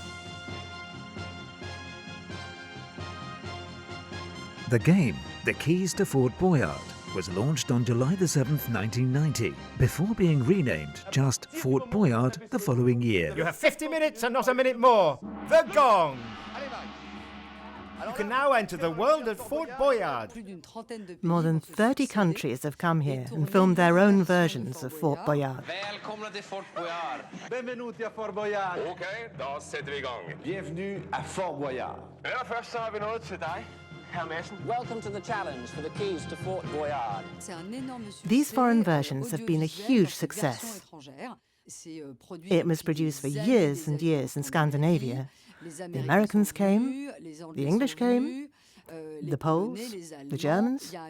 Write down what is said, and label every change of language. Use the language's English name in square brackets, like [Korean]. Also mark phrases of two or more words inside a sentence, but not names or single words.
[English] The game, The Keys to Fort Boyard, was launched on July the 7th, 1990, before being renamed just Fort Boyard the following year. You have 50 minutes and not a minute more. The gong! You can now enter the world of Fort Boyard. More than 30 countries have come here and filmed their own versions of Fort Boyard. [Swedish] Välkomna till Fort Boyard. [Italian] Benvenuti a Fort Boyard. [Danish] Okay, da sætter vi i gang. [French] Bienvenue à Fort Boyard. [Danish] Først så har vi noget til dig, Herr Madsen. [English] Welcome to the challenge for the keys to Fort Boyard. These foreign versions have been a huge success. It was produced for years and years in Scandinavia. The Americans came, the English came, the Poles, the Germans.